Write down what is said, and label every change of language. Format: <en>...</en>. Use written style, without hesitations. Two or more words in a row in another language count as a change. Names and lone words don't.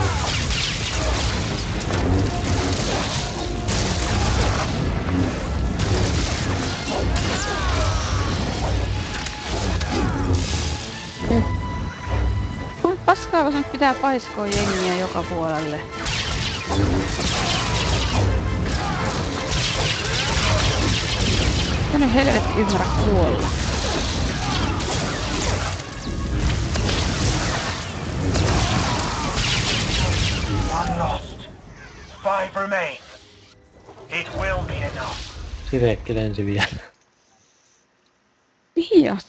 <fi>Paskaa, kun se nyt pitää paiskoa jengiä joka puolelle. Mä nyt helvetti ymmärrä kuolla.</fi> <en>One lost. 5 remain. It will be enough.</en> <fi>Sirekki lensi vielä. Mihin asti</fi>